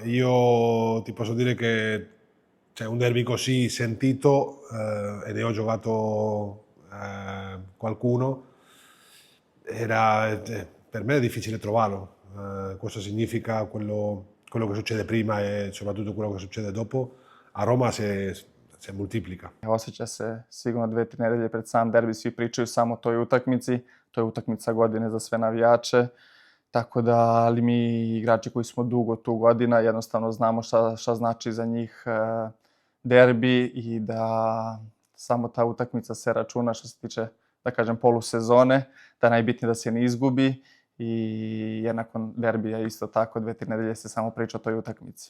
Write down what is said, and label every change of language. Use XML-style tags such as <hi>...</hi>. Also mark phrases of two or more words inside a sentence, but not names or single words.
<it>Io ti posso dire che c'è un derby così sentito e ne ho giocato qualcuno. per me è difficile trovarlo. Cosa significa quello che succede prima e soprattutto quello che succede dopo, a Roma</it> <sr>se multiplika. Osjeća se sigurno 2-3 nedelje pred sam derbi, svi pričaju samo o toj utakmici, to je utakmica godine za sve navijače, tako da ali mi igrači koji smo dugo tu godina jednostavno znamo šta znači za njih derbi i da samo ta utakmica se računa što se tiče, da kažem, polusezone, da je najbitnije da se ne izgubi i nakon derbija isto tako 2-3 nedelje se samo priča o toj utakmici.</sr>